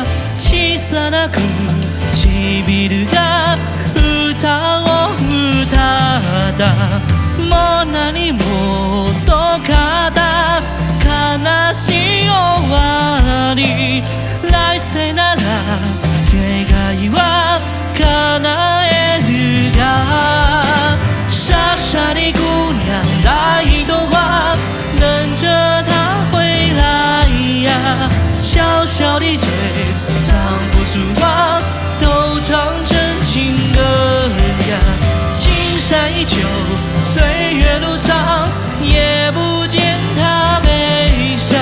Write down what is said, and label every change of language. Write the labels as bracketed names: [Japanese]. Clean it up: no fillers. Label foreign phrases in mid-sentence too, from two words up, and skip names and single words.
[Japanese] 小さな唇が歌を歌った。もう何も遅かった。悲しい終わり。来世なら願いは叶えるが。 [Chinese] 傻傻的姑娘带一朵花，等着他回来呀。小小的嘴唱不出话，都唱成情歌呀。青山依旧，岁月如常，也不见他悲伤。